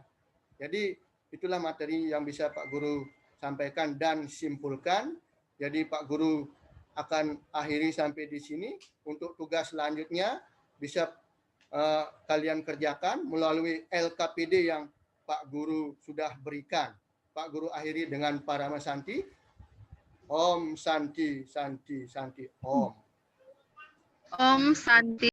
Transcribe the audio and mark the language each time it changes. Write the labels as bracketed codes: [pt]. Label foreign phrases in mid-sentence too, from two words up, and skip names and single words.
[id] Jadi itulah materi yang bisa Pak Guru sampaikan dan simpulkan. Jadi Pak Guru akan akhiri sampai di sini. Untuk tugas selanjutnya bisa kalian kerjakan melalui LKPD yang Pak Guru sudah berikan. Pak Guru akhiri dengan Parama Santi. [sa] Om Santi Santi Santi Om. Om Santi.